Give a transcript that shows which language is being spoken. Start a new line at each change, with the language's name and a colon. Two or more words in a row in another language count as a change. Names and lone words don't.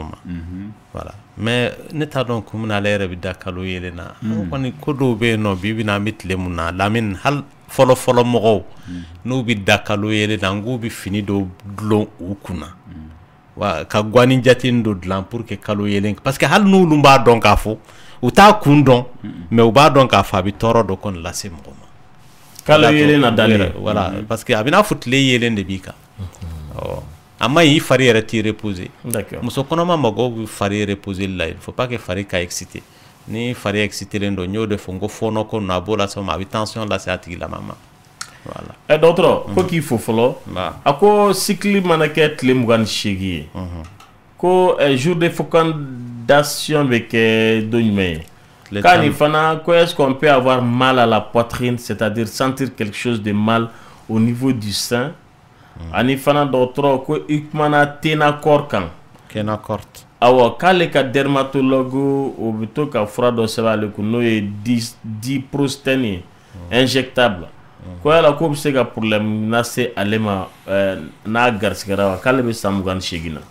Bambara: ma
French: voilà mais
Bambara: ne t'a dɔn kun min na ale yɛrɛ bɛ da kalo yelen na kɔni ko dɔw bɛ yen nɔ bi bi na an bɛ tile mun na Lamine hali fɔlɔ mɔgɔw n'u bɛ da kalo yelen na n k'u bɛ fini dɔw dulon u kunna wa ka guani jatini dɔ dilan
French: pour que
Bambara: kalo yelen
French: parce que
Bambara: hali n'olu b'a dɔn k'a fɔ u t'a kun dɔn mais u b'a dɔn k'a fɔ a bɛ tɔɔrɔ dɔ kɔni lase mɔgɔ ma kalo yelen na dalen voilà
French: parce que
Bambara: a bɛ n'a fɔ tile yelen de b'i kan a ma i fari yɛrɛ t'i reposer muso kɔnɔma mago bɛ fari reposer la
French: il faut pas que
Bambara: fari ka exciter ni fari exciteren don n y'o de fɔ n ko fɔɔnɔ ko ninnu a b'o lase ma a bɛ tension lase a tigilama ma voilà dɔgɔtɔrɔ ko k'i fo fɔlɔ a ko cycle mana kɛ tile 28 ye ko
French: jour de fécondation
Bambara: bɛ kɛ don jumɛn ye k'a ni fana ko
French: est-ce qu'on peut avoir mal à la poitrine c'est-à-dire sentir quelque chose de mal au niveau du sein
Bambara: ani fana dɔgɔtɔrɔ ko i kumana Tenacort kan Tenacort awɔ k'ale ka dermatologue o bɛ to ka fura dɔ sɛbɛn ale kun n'o ye diprostène ye injectable ko yala ko bɛ se ka problème lase ale ma n'a garisigɛra wa k'ale bɛ san 28 na